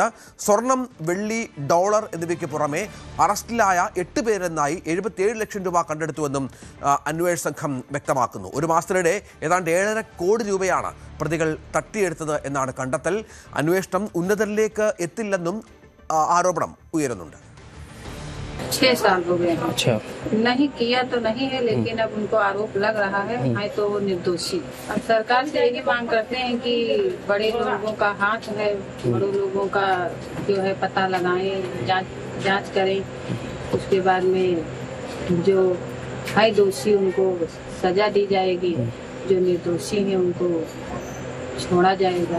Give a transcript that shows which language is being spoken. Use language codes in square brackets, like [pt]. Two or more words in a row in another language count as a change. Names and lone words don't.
[ml] സ്വർണം, വെള്ളി, ഡോളർ എന്നിവയ്ക്ക് പുറമെ അറസ്റ്റിലായ 8 പേരെന്നായി 77 ലക്ഷം രൂപ കണ്ടെടുത്തുവെന്നും അന്വേഷണ സംഘം വ്യക്തമാക്കുന്നു. ഒരു മാസത്തിനിടെ ഏതാണ്ട് 7.5 കോടി രൂപയാണ് പ്രതികൾ തട്ടിയെടുത്തത് എന്നാണ് കണ്ടെത്തൽ. അന്വേഷണം ഉന്നതരിലേക്ക് എത്തില്ലെന്നും ആരോപണം ഉയരുന്നുണ്ട്. [hi] 6 साल हो गए। अच्छा, नहीं किया तो नहीं है, लेकिन अब उनको आरोप लग रहा है तो वो निर्दोषी। अब सरकार से यही मांग करते हैं कि बड़े लोगों का हाथ है, बड़े लोगों का जो है पता लगाएं, जांच करें। उसके बाद में जो है दोषी उनको सजा दी जाएगी, जो निर्दोषी है उनको छोड़ा जाएगा।